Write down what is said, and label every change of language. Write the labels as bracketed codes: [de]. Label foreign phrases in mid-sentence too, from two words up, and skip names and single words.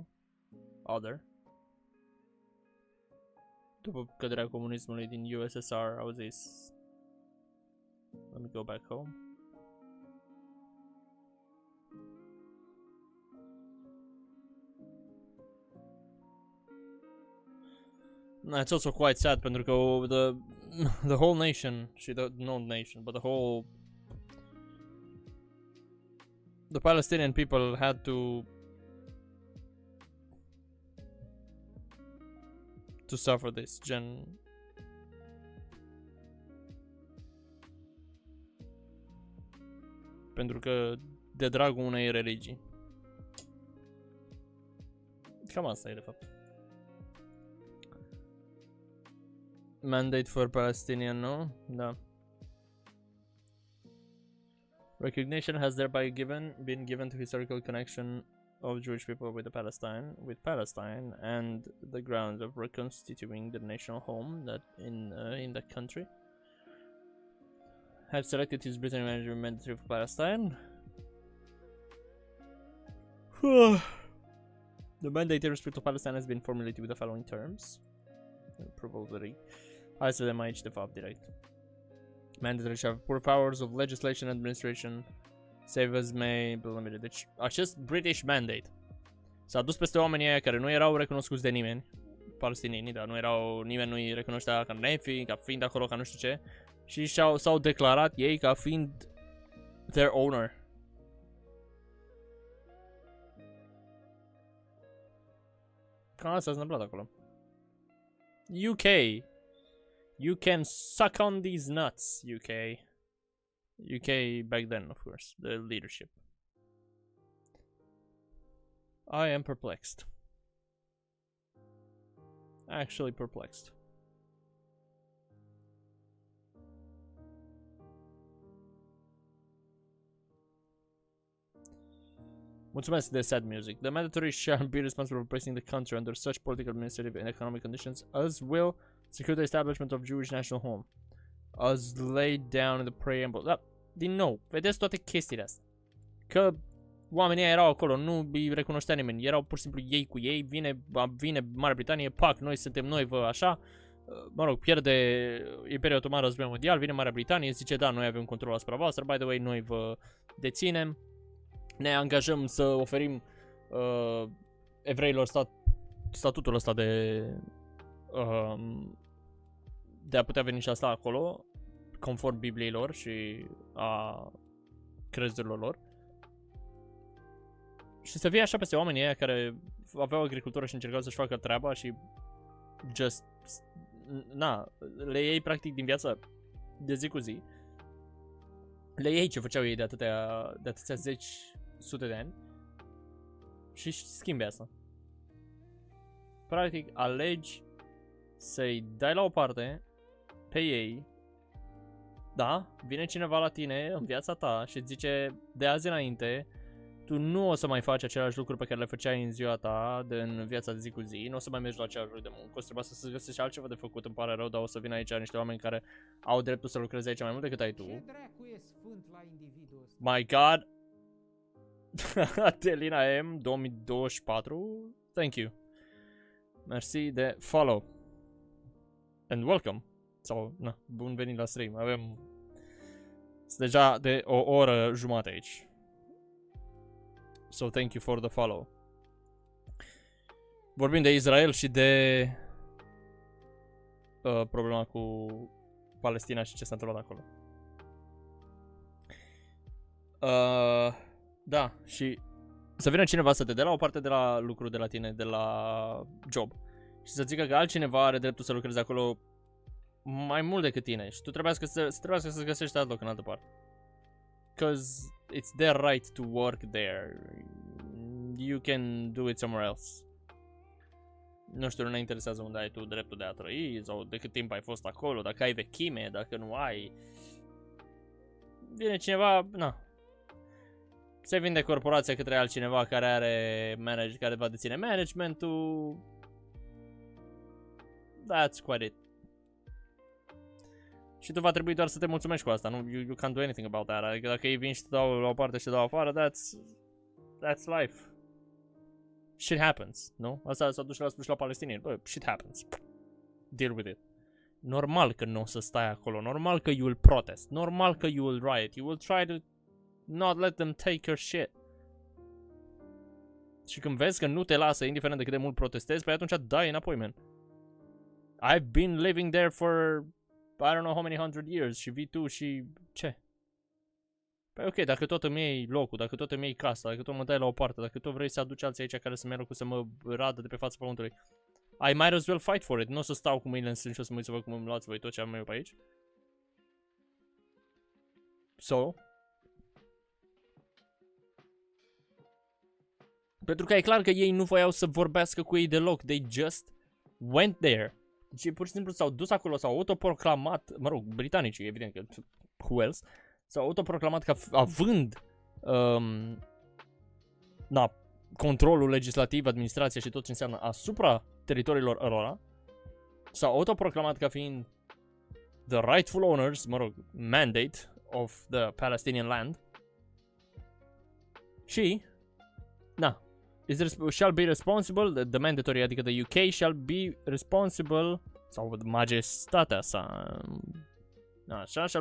[ro] Other. După căderea comunismului din USSR au zis [en] let me go back home. It's also quite sad [ro] pentru că [en] the whole nation, not nation, but the Palestinian people had to suffer this, [ro] pentru că de dragul unei religii. Cam asta e de fapt. [en] Mandate for Palestinian, no? Da. Recognition has thereby been given to historical connection of Jewish people with Palestine and the grounds of reconstituting the national home that in the country. Have selected his Britain management mandatory for Palestine. The mandate in respect of Palestine has been formulated with the following terms. Probably. [ro] Hai să vedem aici de fapt direct. [en] Mandatory shall have poor powers of legislation and administration. Save as may be limited. [ro] Deci acest [en] British mandate [ro] s-a dus peste oamenii aia care nu erau recunoscuți de nimeni. Palestinienii, dar nu erau, nimeni nu-i recunoștea ca nefi, ca fiind acolo, ca nu știu ce. Și s-au declarat ei ca fiind [en] their owner. [ro] Cam asta s-a întâmplat acolo. [en] UK. You can suck on these nuts, UK. UK back then, of course, the leadership. I am perplexed. Actually perplexed. [ro] Mulțumesc de [en] sad music. The mandatory shall be responsible for placing the country under such political, administrative, and economic conditions as will secure the establishment of Jewish national home, as laid down in the preamble. [ro] Da, din nou, vedeți toate chestiile astea. Că oamenii erau acolo, nu îi recunoștea nimeni, erau pur și simplu ei cu ei, vine Marea Britanie, pac, noi suntem noi, vă așa, mă rog, pierde Imperiul Otoman Războiul Mondial, vine Marea Britanie, zice da, noi avem control asupra voastră, [en] by the way, [ro] noi vă deținem, ne angajăm să oferim evreilor statutul ăsta de a putea veni și asta acolo, conform Bibliei lor și a crezurilor lor. Și să fie așa peste oamenii ăia care aveau agricultură și încercau să-și facă treaba și just, na, le iei practic din viața de zi cu zi. Le iei ce făceau ei de atâția zeci, sute de ani și schimbi asta. Practic alegi să-i dai la o parte pe ei. Da, vine cineva la tine în viața ta și îți zice de azi înainte tu nu o să mai faci aceleași lucruri pe care le făceai în ziua ta, în viața de zi cu zi, nu o să mai mergi la același loc de muncă, o să trebuie să găsești altceva de făcut, îmi pare rău, dar o să vină aici niște oameni care au dreptul să lucreze aici mai mult decât ai tu. Ce dracu e sfânt la individul ăsta? [en] My God! Adelina M 2024, thank you. [ro] Merci de follow. [en] And welcome. [ro] Sau, na, bun venit la stream. Avem deja de o oră jumate aici. [en] So thank you for the follow. [ro] Vorbim de Israel și de problema cu Palestina și ce s-a întâmplat acolo. Da, și să vină cineva să te dea la o parte de la lucru de la tine, de la job, și să zică că altcineva are dreptul să lucreze acolo mai mult decât tine și tu trebuie să găsești alt loc în altă parte. [en] Because it's their right to work there. You can do it somewhere else. [ro] Nu știu, nu ne interesează unde ai tu dreptul de a trăi sau de cât timp ai fost acolo, dacă ai vechime, dacă nu ai. Vine cineva, na. Se vinde corporația către altcineva care are care va deține managementul. [en] That's quite it. [ro] Și tu va trebui doar să te mulțumești cu asta, nu? [en] You can't do anything about that. [ro] Adică dacă ei vin și te dau la o parte și te dau afară, [en] that's life. Shit happens, [ro] nu? Asta s-a dus și la spus la palestinieni. Bă, [en] shit happens. Deal with it. [ro] Normal că nu o să stai acolo, normal că [en] you will protest, [ro] normal că [en] you will riot, you will try to not let them take your shit. [ro] Și când vezi că nu te lasă, indiferent de cât de mult protestezi, păi atunci dai înapoi, [en] man. I've been living there for I don't know how many hundred years [ro] și vii tu și ce? Păi ok, dacă tot îmi iei locul, dacă tot îmi iei casa, dacă tot mă dai la o parte, dacă tot vrei să aduci alții aici care să-mi ia locul să mă radă de pe fața pământului, [en] I might as well fight for it. [ro] Nu o să stau cu mâinile în sân și o să mă uit să văd cum îmi luați voi tot ce am eu pe aici. So. Pentru că e clar că ei nu voiau să vorbească cu ei deloc. [en] They just went there. [ro] Deci pur și simplu s-au dus acolo, s-au autoproclamat, mă rog, britanicii, evident că, [en] who else, [ro] s-au autoproclamat ca având, controlul legislativ, administrația și tot ce înseamnă asupra teritoriilor ălora, s-au autoproclamat ca fiind [en] the rightful owners, [ro] mă rog, [en] mandate of the Palestinian land. [ro] Și, na, [en] shall be responsible, the mandatory, adică the UK shall be responsible, [ro] sau majestatea sa, așa, [en] shall